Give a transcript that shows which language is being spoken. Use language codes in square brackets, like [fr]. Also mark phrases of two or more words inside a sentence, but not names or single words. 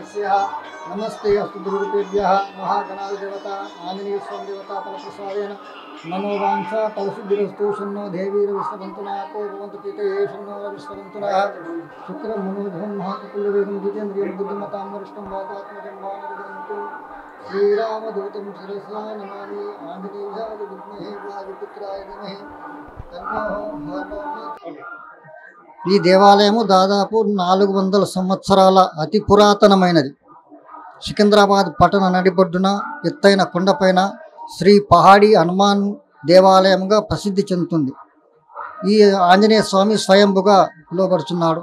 [sa] नमस्ते अस्तु दुर्गेभ्यः महागणाधिदेवता आंजनेय स्वामी देवता फलप्रसादेन मनोवांछा कलसिद्धिरस्तु शन्नो देवीर्विश्ववन्तुनाको भवन्तु पीतये शन्नो विश्ववन्तुनः शुक्रं मनोजं महाकुलवेगं जितेन्द्रियं बुद्धिमतां वरिष्ठं वातात्मजं वानरजन्तु श्रीरामदूतं शिरसा नमामि आञ्जनेयाय विद्महे वायुपुत्राय धीमहि तन्नो हनुमत्। [te] ఈ దేవాలయము దాదాపు 400 సంవత్సరాల అతి పురాతనమైనది. సికింద్రాబాద్ పట్టణ నడిబొడ్డున ఎత్తైన కొండపైన శ్రీ పహాడి హనుమాన్ దేవాలయంగా ప్రసిద్ధి చెందుతుంది. ఈ ఆంజనేయ స్వామి స్వయంభుగా పిలువబడుచున్నాడు.